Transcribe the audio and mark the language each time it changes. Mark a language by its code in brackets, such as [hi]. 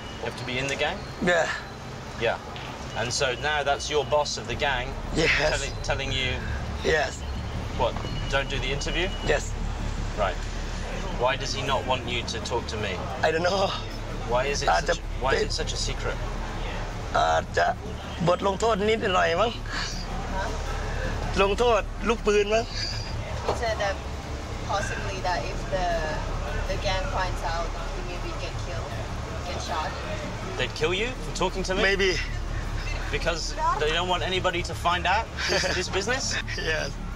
[en] You have to be in the gang? Yeah. Yeah. And so now that's your boss of the gang telling you... Yes. What, don't do the interview? Yes. Right. Why does he not want you to talk to me? I don't know. Why is it such a secret? [th] จะบทลงโทษนิดหน่อยมั้งลงโทษลูกปืนมั้ง [en] He said that possibly that if the gang finds out, he maybe get killed, get shot. They'd kill you for talking to me? Maybe. Because they don't want anybody to find out this business? Yes.